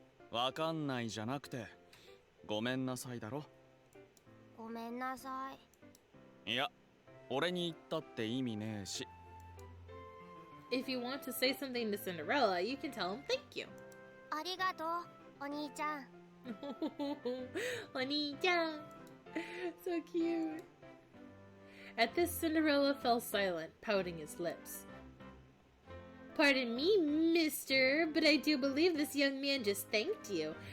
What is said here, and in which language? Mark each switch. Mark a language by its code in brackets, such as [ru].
[ja] わかんないじゃなくて、ごめんなさいだろ。ごめんなさい。いや、俺に言ったって意味ねえし。 [en] If you want to say something to Cinderella, you can tell him thank you. [ja] ありがとう、お兄ちゃん。 [en] Oni-chan. So cute. At this, Cinderella fell silent, pouting his lips. Pardon me, mister, but I do believe this young man just thanked you.